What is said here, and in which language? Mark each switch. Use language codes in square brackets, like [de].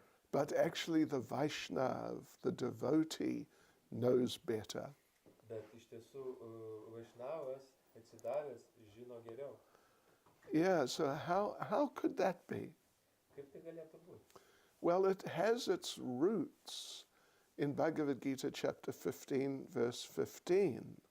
[en] But actually the Vaishnav, the devotee, knows better. [lt] Bet iš tiesų Vaišnavas atsidavęs žino geriau. [en] Yeah, so how could that be? [lt] Kaip tai galėtų būti? [en] Well, it has its roots in Bhagavad Gita chapter 15, verse 15.